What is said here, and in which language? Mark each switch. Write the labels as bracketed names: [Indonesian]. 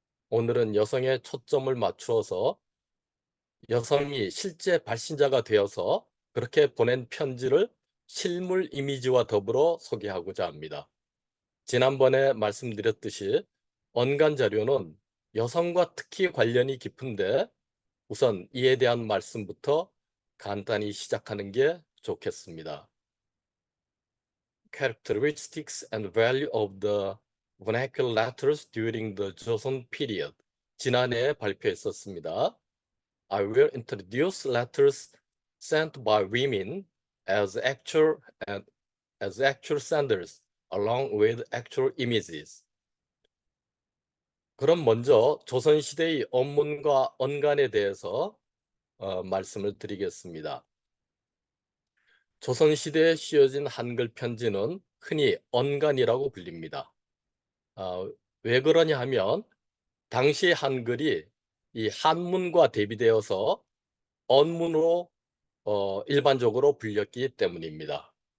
[Korean] 오늘은 여성에 초점을 맞추어서 여성이 실제 발신자가 되어서 그렇게 보낸 편지를 실물 이미지와 더불어 소개하고자 합니다. 지난번에 말씀드렸듯이 언간자료는 여성과 특히 관련이 깊은데 우선 이에 대한 말씀부터 간단히 시작하는 게 좋겠습니다. [English] Characteristics and value of the vernacular letters during the Joseon period. [Korean] 지난해에 발표했었습니다. [English] I will introduce letters sent by women as actual senders, along with actual images. [Korean] 그럼 먼저 조선시대의 언문과 언간에 대해서 말씀을 드리겠습니다. 조선시대에 씌어진 한글 편지는 흔히 언간이라고 불립니다. 왜 그러냐 하면 당시 한글이 이 한문과 대비되어서 언문으로 일반적으로 불렸기 때문입니다.